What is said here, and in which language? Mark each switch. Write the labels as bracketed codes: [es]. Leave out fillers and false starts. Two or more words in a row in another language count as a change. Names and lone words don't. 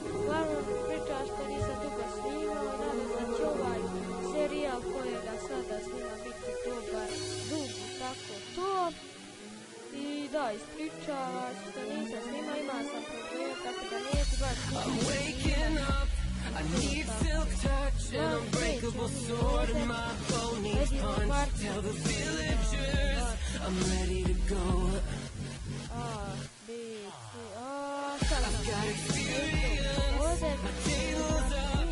[hr] Uglavnom priča što nisam dugo snimao i nadam da će ovaj serijal kojega sada snima biti dobar, dug, tako to. I da, ispričavam što nisam snimao, imao sam problem, tako da neću baš [en] I need silk touch, an unbreakable sword, and my bow needs punch. Tell the villagers I'm ready to go. I've got experience, my tale's up.